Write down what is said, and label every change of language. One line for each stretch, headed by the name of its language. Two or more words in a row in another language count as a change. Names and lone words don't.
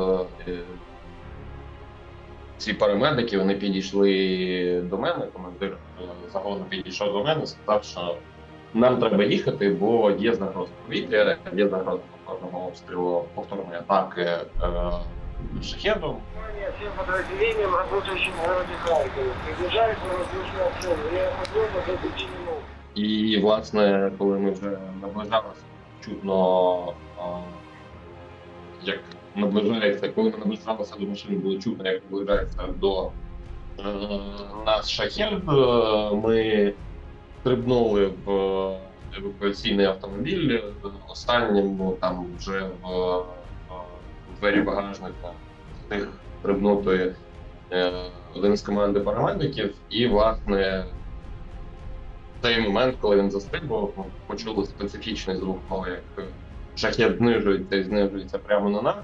Ukrainian: ці парамедики, вони підійшли до мене, командир загону підійшов до мене, сказав, що нам треба їхати, бо є загроза повітря, є загроза повторного обстрілу, повторної атаки шахедом.
Russian: Всем подразделениям, работающим в городе Харькове, приближается воздушный обстрел. Реэвакуировка за 5 минут.
Ukrainian: І, власне, коли ми вже наближалися, чутно, як наближається, коли ми наближалися до машини, було чутно, як наближається до нас шахед, ми стрибнули в евакуаційний автомобіль, останнім там вже в двері багажника встиг стрибнути один з команди парамедиків, і, власне, в той момент, коли він застрибував, ми почули специфічний звук того, як шахед знижується і знижується прямо на нас.